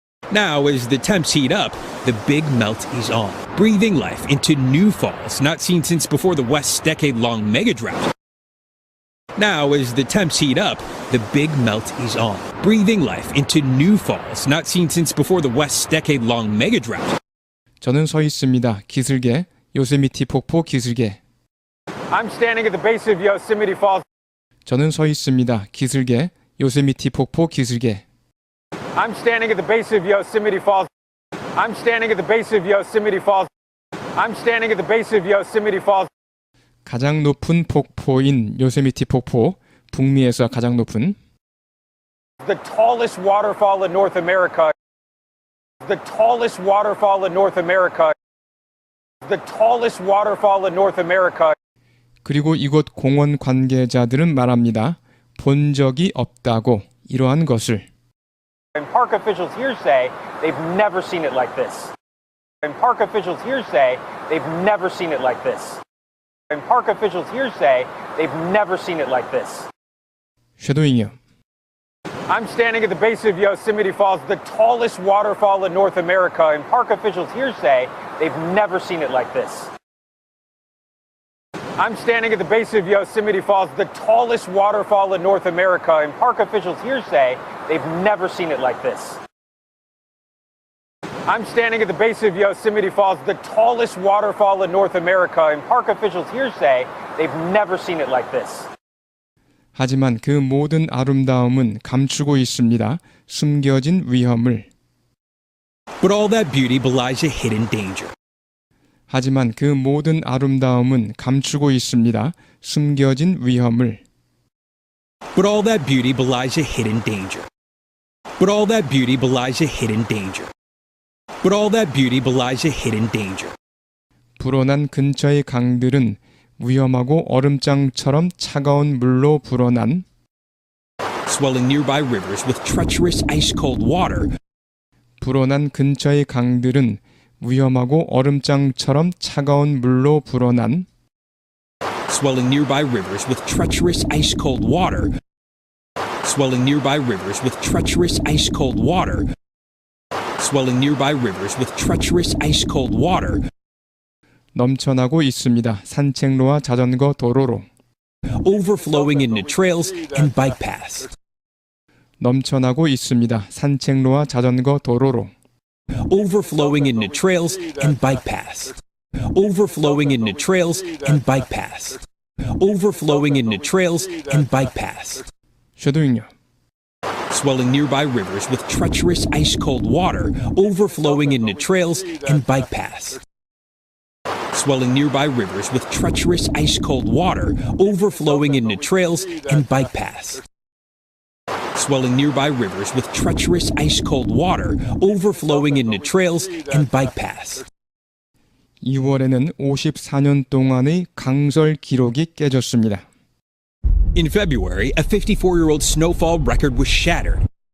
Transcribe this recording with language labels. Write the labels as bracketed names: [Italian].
[English] Now as the temps heat up, the big melt is on. Breathing life into new falls, not seen since before the West's decade-long mega drought. Now as the temps heat up, the big melt is on. Breathing life into new falls, not seen since before the West's decade-long mega drought. [Korean] 저는 서 있습니다. 기슭에 요세미티 폭포 기슭에 [English] I'm standing at the base of Yosemite Falls. [Korean] 저는 서 있습니다. 기슭에 요세미티 폭포 기슭에 [English] I'm standing at the base of Yosemite Falls. I'm standing at the base of Yosemite Falls. I'm standing at the base of Yosemite Falls. [Korean] 가장 높은 폭포인 요세미티 폭포 북미에서 가장 높은 [English] The tallest waterfall in North America. The tallest waterfall in North America. The tallest waterfall in North America. [Korean] 그리고 이곳 공원 관계자들은 말합니다. 본 적이 없다고 이러한 것을 [English] And park officials here say they've never seen it like this. And park officials here say they've never seen it like this. And park officials here say they've never seen it like this. [Korean] 섀도잉이요. [English] I'm standing at the base of Yosemite Falls, the tallest waterfall in North America, and park officials here say they've never seen it like this. I'm standing at the base of Yosemite Falls, the tallest waterfall in North America, and park officials here say they've never seen it like this. I'm standing at the base of Yosemite Falls, the tallest waterfall in North America, and park officials here say they've never seen it like this. [Korean] 하지만 그 모든 아름다움은 감추고 있습니다. 숨겨진 위험을. [English] But all that beauty belies a hidden danger. [Korean] 하지만 그 모든 아름다움은 감추고 있습니다. 숨겨진 위험을. [English] But all that beauty belies a hidden danger. But all that beauty belies a hidden danger. But all that beauty belies a hidden danger. [Korean] 불어난 근처의 강들은 위험하고 얼음장처럼 차가운 물로 불어난 [English] Swelling nearby rivers with treacherous ice-cold water. [Korean] 불어난 근처의 강들은 위험하고 얼음장처럼 차가운 물로 불어난 [English] Swelling nearby rivers with treacherous ice-cold water. Swelling nearby rivers with treacherous ice-cold water. Swelling nearby rivers with treacherous ice-cold water. [Korean] 넘쳐나고 있습니다. 산책로와 자전거 도로로. [English] Overflowing into trails and bike paths. [Korean] 넘쳐나고 있습니다. 산책로와 자전거 도로로. [English] Overflowing into trails and bike paths. Overflowing into trails and bike paths. Overflowing into trails and bike paths. [Korean] 섀도잉요. [English] Swelling nearby rivers with treacherous ice-cold water, overflowing into trails and bike paths. Swelling nearby rivers with treacherous ice-cold water, overflowing into trails and bike paths. Swelling nearby rivers with treacherous ice-cold water, overflowing into trails and bike paths. [Korean] 2월에는 54년 동안의 강설 기록이 깨졌습니다. [English] In February, a 54-year-old snowfall record was shattered.